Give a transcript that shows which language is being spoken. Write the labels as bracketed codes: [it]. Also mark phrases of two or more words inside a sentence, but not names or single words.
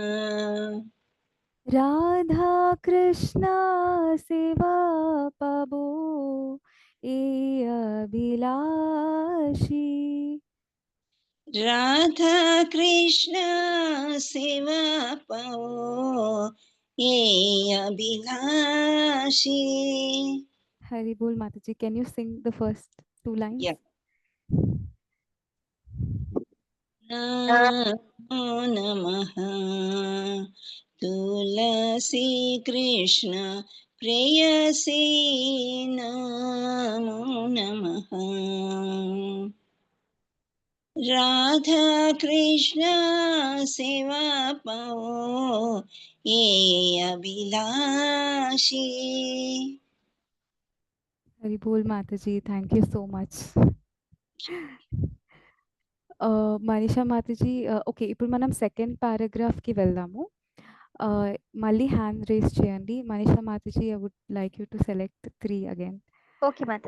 [bn] রাধা কৃষ্ণ সেবা পাবো এই অভিলাষী. রাধা কৃষ্ণ শিব পাবো এই অভিলাষী. হরি বোল [en] మాతాజీ. Can you sing the first 2 lines? [bn] Yeah. নমো নমঃ তুলসী কৃষ্ণ প্রেয়সী নমো নমঃ। রাধা কৃষ্ণ সেবা পাবো এই অভিলাষী। হরি বোল [en] మాతాజీ, thank you so much. [te] మనీషా మాతాజీ, ఓకే, ఇప్పుడు మనం [en] second paragraphకి [te] వెళ్దాము. మళ్ళీ [en] hand raise [te] చేయండి. [en] మనీషా మాతాజీ, I would like you to select 3 again. [te] ఓకే మాత.